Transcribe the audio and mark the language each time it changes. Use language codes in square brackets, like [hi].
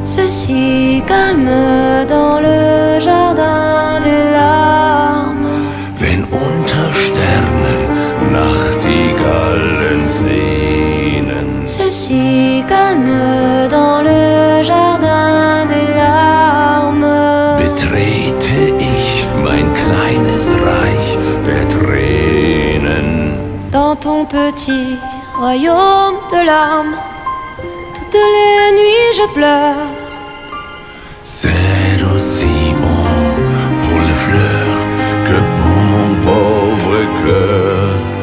[fr] si calme dans le jardin des larmes. [de] Wenn unter Sternen Nachtigallen singen. [fr] C'est si calme dans le jardin des larmes. [de] Betrete ich mein kleines Reich der Tränen. [fr] Dans ton petit royaume de larmes, toutes les nuits je pleure. C'est aussi bon pour les fleurs que pour mon pauvre cœur.